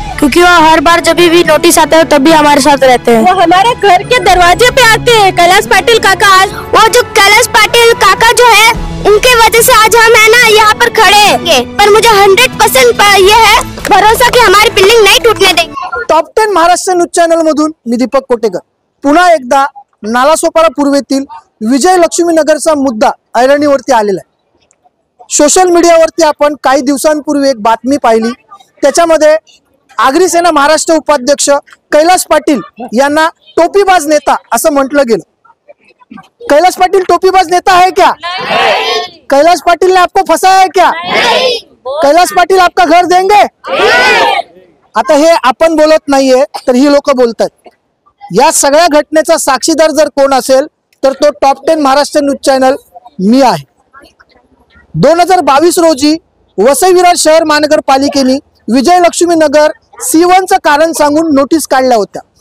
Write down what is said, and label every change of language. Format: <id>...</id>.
<hi>क्योंकि वो हर बार जब भी नोटिस आता है तब भी हमारे साथ रहते हैं। वो हमारे घर के दरवाजे पे आते हैं। कैलाश पाटिल काका, आज वो जो कैलाश पाटिल काका जो है उनके वजह से आज हम है ना यहाँ पर खड़े हैं। पर मुझे 100% ये है भरोसा कि हमारी बिल्डिंग नहीं टूटने देंगे।</hi> <mr>टॉप 10 महाराष्ट्र न्यूज चॅनल मधून मी दीपक कोटेकर पुन्हा एकदा नालासोपारा पूर्वेतील विजय लक्ष्मी नगरचा मुद्दा ऐरणीवरती आलेला आहे। सोशल मीडियावरती आपण काही दिवसांपूर्वी एक बातमी पाहिली, त्याच्यामध्ये आगरी सेना महाराष्ट्र उपाध्यक्ष कैलाश पाटिल यांना टोपीबाज नेता असं म्हटलं गेलं।</mr> <hi>कैलाश पाटिल टोपीबाज नेता है क्या? कैलाश पाटिल ने आपको फंसाया है क्या? कैलाश पाटिल आपका घर देंगे?</hi> <mr>आता हे आपण बोलत नाहीये तर ही लोक बोलतात। या सगळ्या घटनेचा साक्षीदार जर कोण असेल तर तो टॉप 10 महाराष्ट्र न्यूज चॅनल मी आहे। 2022 रोजी वसई विरार शहर महानगरपालिकेने विजय लक्ष्मी नगर C1 चं कारण सांगून नोटीस काढल्या होत्या।</mr>